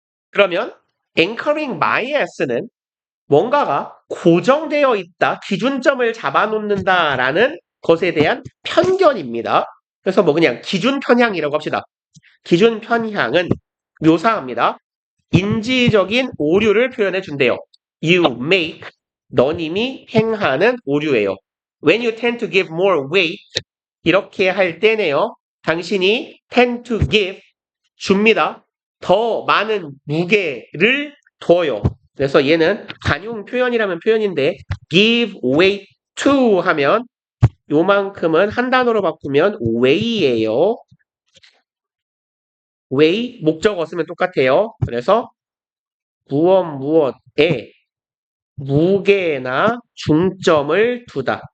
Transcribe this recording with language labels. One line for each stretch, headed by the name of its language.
Korean: 그러면 앵커링 bias는 뭔가가 고정되어 있다, 기준점을 잡아놓는다라는 것에 대한 편견입니다. 그래서 뭐 그냥 기준 편향이라고 합시다. 기준 편향은 묘사합니다. 인지적인 오류를 표현해 준대요.
English: You make,
Korean: 너님이 행하는 오류예요.
English: When you tend to give more weight,
Korean: 이렇게 할 때네요. 당신이
English: tend to give,
Korean: 줍니다. 더 많은 무게를 둬요. 그래서 얘는 관용 표현이라면 표현인데
English: give weight to
Korean: 하면 요만큼은 한 단어로 바꾸면 weight예요. weigh 목적어 쓰면 똑같아요. 그래서 무엇에 무게나 중점을 두다.